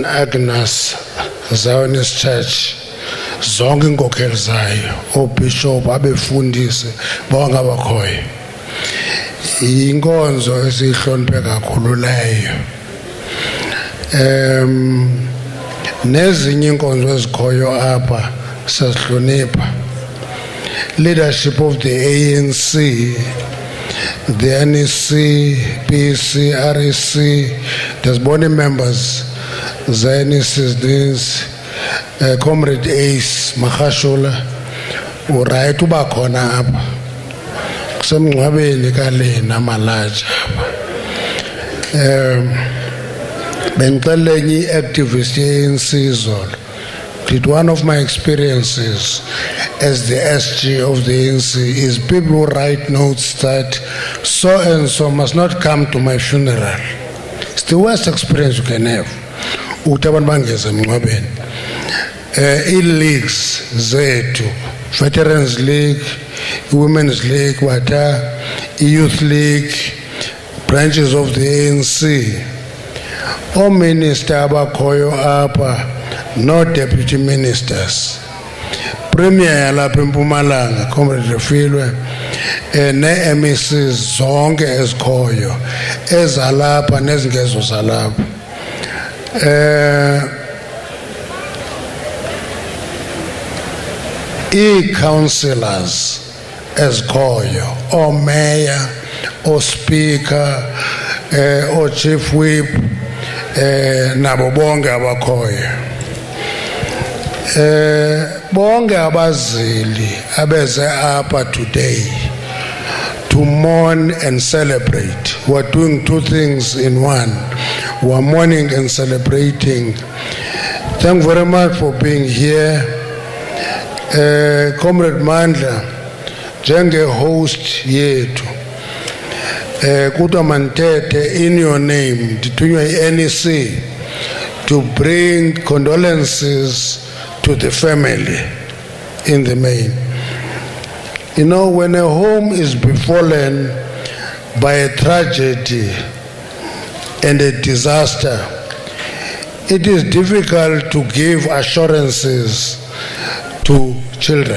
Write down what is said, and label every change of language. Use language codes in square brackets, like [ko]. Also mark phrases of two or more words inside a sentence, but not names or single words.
[xh] Agnes Zionist Church, zonke inkokhelo zayo, oobishop, abefundisi bawangabakhoyo. Inkonzo esihloniphe kakhulu leyo. Nezinye inkonzo ezikhoyo apha siyazihlonipha. [en] Leadership of the ANC, the NEC, PC, REC, there's body members, the NEC's, Comrade Ace Mahashola, uright [xh] uba khona apha. Kusemngcwabeni kaLinah Malatjie apha. Benqelenye activist yeNsizolo. [en] One of my experiences as the SG of the ANC is people who write notes that so and so must not come to my funeral. It's the worst experience you can have. [xh] E-leagues zethu, [en] Veterans League, Women's League, Youth League, branches of the ANC. [xh] All minister abakhoyo apa, no [en] deputy ministers. [xh] Premier yalapha eMpumalanga, Comrade Refilwe, ne-MECs zonke ezikhoyo, ezalapha nezingezo zalapha. E-councillors ezikhoyo, [en] or mayor, or speaker, or chief whip, [xh] nabo bonke abakhoyo. Bonke abazili abeze apha today [en] to mourn and celebrate. We're doing two things in one. We're mourning and celebrating. Thank you very much for being here. [xh] Comrade Mandla, njenge host yethu. Kutwa mantete [en] in your name, dithunywa NEC, to bring condolences to the family in the main. You know, when a home is befallen by a tragedy and a disaster, it is difficult to give assurances to children.